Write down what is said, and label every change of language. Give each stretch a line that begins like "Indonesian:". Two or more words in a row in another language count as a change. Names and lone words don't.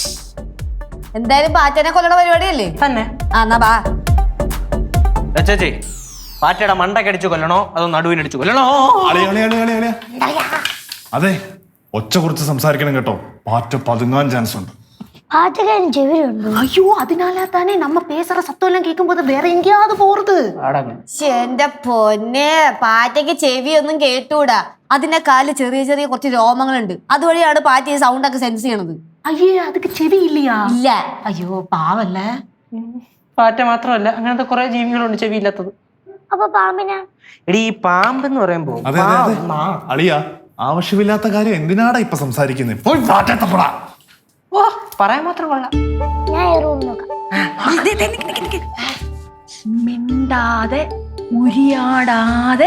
Malayalam: എന്തായാലും പാറ്റനെ കൊല്ലണ പരിപാടിയല്ലേ തന്നെ. എന്നാ ബാ. ചേച്ചി, പാറ്റയുടെ മണ്ടക്കടിച്ചു കൊല്ലണോ അതോ നടുവിനടിച്ചു കൊല്ലണോ? അതെ, ഒച്ച കുറച്ച് സംസാരിക്കണം കേട്ടോ. പാറ്റ പതുങ്ങാൻ ചാൻസ് ഉണ്ട്. പാറ്റക്കാരൻ ചെവിയുണ്ട്.
Tamil: ஐயோ அதனால தானே நம்ம பேசுற சத்தம் எல்லாம் கேட்கும்போது வேற எங்கேயாவது போறது.
Malayalam: എന്റെ പൊന്നെ, പാറ്റയ്ക്ക് ചെവിയൊന്നും കേട്ടൂടാ. അതിന്റെ കാലിൽ ചെറിയ ചെറിയ കുറച്ച് രോമങ്ങളുണ്ട്. അതുവഴിയാണ് പാറ്റ ഈ സൗണ്ട് ഒക്കെ സെൻസ് ചെയ്യണത്.
Tamil: ஐயே அதுக்கு செவி இல்லையா?
Malayalam: ഇല്ല.
Tamil: ஐயோ பாவല്ല.
Malayalam: പാറ്റ മാത്രമല്ല, അങ്ങനത്തെ കുറെ ജീവികളുണ്ട് ചെവിയില്ലാത്തത്. അപ്പൊ പാമ്പിനാ? എടി, ഈ പാമ്പെന്ന് പറയുമ്പോ അതെ അതെ അളിയ, ആവശ്യമില്ലാത്ത കാര്യം എന്തിനാടാ ഇപ്പൊ സംസാരിക്കുന്നത്? പോയി പാറ്റ തപ്പടാ. ഓ, പറയാൻ മാത്രം കൊള്ളാം. മിണ്ടാതെ ഉരിയാടാതെ.